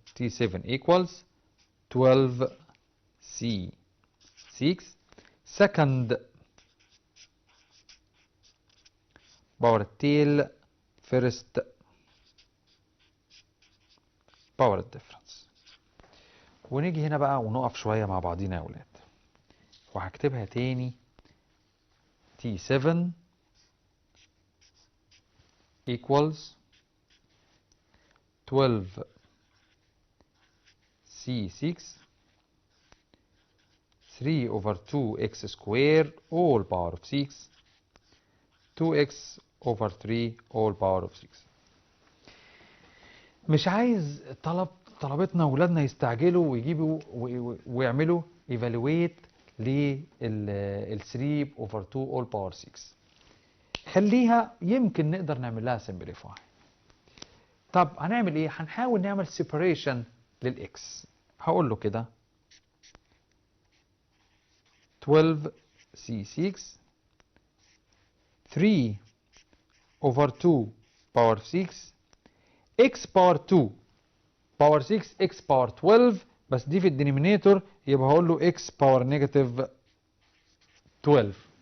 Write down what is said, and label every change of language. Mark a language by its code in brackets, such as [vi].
[en] T7 equals 12 C6 second power التيل first power difference. [ar] ونيجي هنا بقى ونقف شوية مع بعضينا يا أولاد. وهكتبها تاني [en] T7 equals 12 C6 3 over 2x squared all power of 6 2x over 3 all power of 6. [ar] مش عايز طلبتنا ولادنا يستعجلوا ويجيبوا ويعملوا evaluate لل [en] 3 over 2 all power 6. [ar] خليها يمكن نقدر نعمل لها simplify. طب هنعمل ايه؟ هنحاول نعمل separation للx. هقول له كده [en] 12 C6 3 over 2 power 6 x power 2 power 6 x power 12 [ar] بس دي في الدينومينيتور يبقى هقول له [en] x power negative 12.